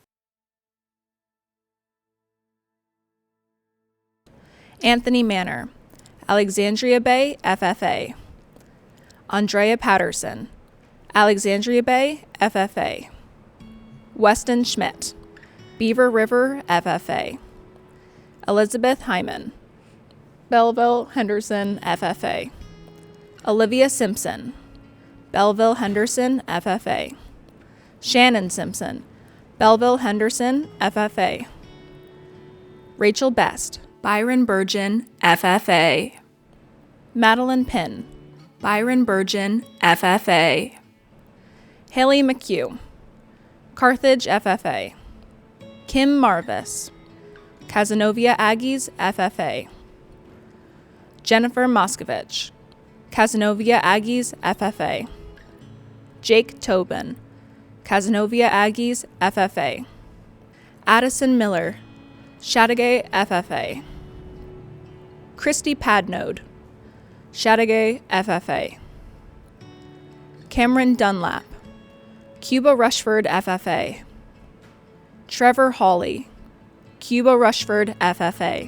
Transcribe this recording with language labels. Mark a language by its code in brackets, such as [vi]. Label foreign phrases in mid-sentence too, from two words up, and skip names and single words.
[en] Anthony Manor, Alexandria Bay, FFA. Andrea Patterson, Alexandria Bay, FFA. Weston Schmidt, Beaver River, FFA. Elizabeth Hyman, Belleville Henderson, FFA. Olivia Simpson, Belleville Henderson, FFA. Shannon Simpson, Belleville Henderson, FFA. Rachel Best, Byron Burgeon, FFA. Madeline Pinn, Byron Burgeon, FFA. Haley McHugh, Carthage FFA. Kim Marvis. Cazenovia Aggies FFA. Jennifer Moskovich. Cazenovia Aggies FFA. Jake Tobin. Cazenovia Aggies FFA. Addison Miller. Chateauguay FFA. Christy Padnode. Chateauguay FFA. Cameron Dunlap. Cuba Rushford FFA. Trevor Hawley. Cuba Rushford FFA.